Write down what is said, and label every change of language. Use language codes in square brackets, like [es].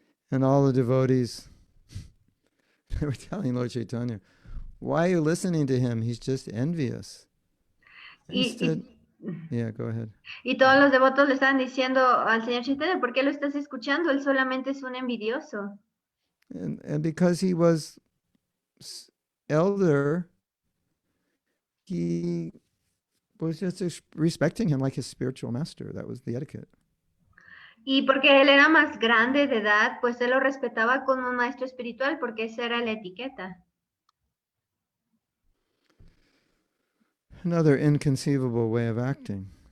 [en] And all the devotees, they were telling Lord Chaitanya, why are you listening to him? He's just envious. Yeah, go ahead. [es] Y todos los devotos le estaban diciendo al señor Chaitanya, ¿por qué lo estás escuchando? Él solamente es un envidioso. [en] And because he was elder, he was just respecting him like his spiritual master. That was the etiquette. [es] Y porque él era más grande de edad, pues él lo respetaba como un maestro espiritual, porque esa era la etiqueta. [en] Another inconceivable way of acting.